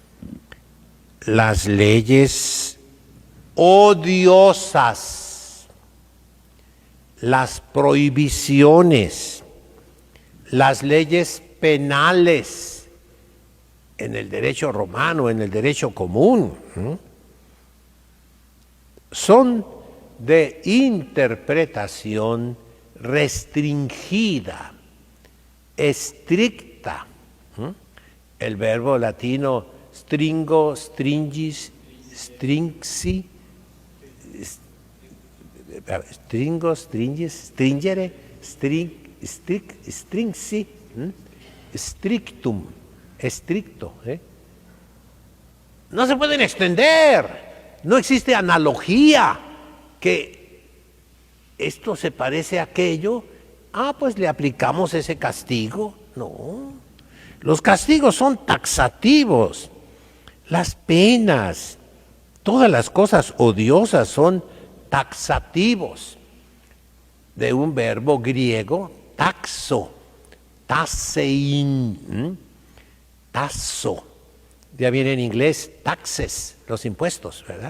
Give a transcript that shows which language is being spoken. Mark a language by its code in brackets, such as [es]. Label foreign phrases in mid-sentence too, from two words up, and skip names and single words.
[es] Las leyes odiosas, las prohibiciones, las leyes penales en el derecho romano, en el derecho común, son de interpretación restringida, estricta. El verbo latino [la] stringo, stringis, stringsi, stringo, stringis, stringere, stringsi, strictum, [es] estricto. No se pueden extender, no existe analogía que esto se parece a aquello, pues le aplicamos ese castigo. No, los castigos son taxativos, las penas, todas las cosas odiosas son taxativos, de un verbo griego, [el] τάξω, τάσσειν, τάξω, [es] ya viene en inglés taxes, los impuestos, ¿verdad?